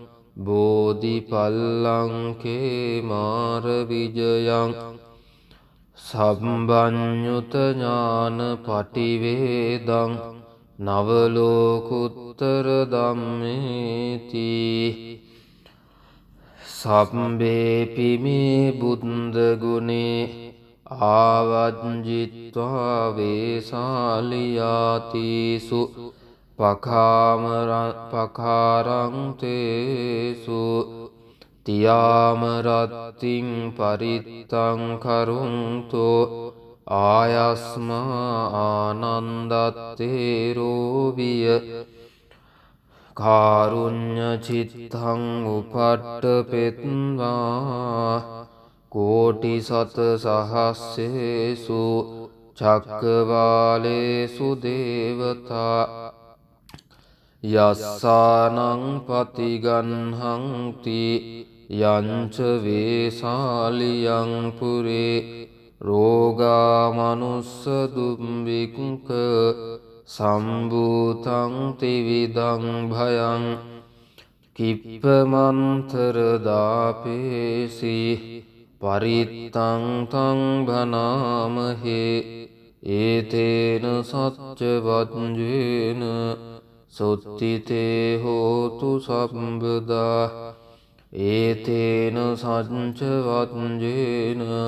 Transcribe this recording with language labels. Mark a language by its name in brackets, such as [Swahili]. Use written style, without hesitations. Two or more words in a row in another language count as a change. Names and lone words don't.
[Pali] බෝධිපල්ලංකේ මාර විජයං සම්බඤ්ඤුත ඥාන පටිවේදං නවලෝකුත්තර ධම්මේති සම්බේපි මේ බුද්ධ ගුණේ ආවජ්ජිත්වා වේසාලියාතිසු පකාරං තේසු තියාමරත්තිං පරිත්තං කරුන්තෝ ආයස්මා ආනන්දත්තේරෝවිය කාරුඤ්ඤ චිත්තං උපට්ඨපෙත්වා කෝටි සත සහස්සේසු චක්කවාලේසු දේවතා යස්සානං පතිගන්හංති යංච වේසාලියං පුරේ රෝගා මනුස්ස දුම්බික්ක සම්භූතං ත්‍රිවිධං භයං කිප්පමන්තර දාපේසි පරිත්තං තං භනාමහේ ඒතේන සච්ච වජ්ජේන සුත්තිතේ හෝතු සම්බදා ඒතේන සච්ච වජ්ජේන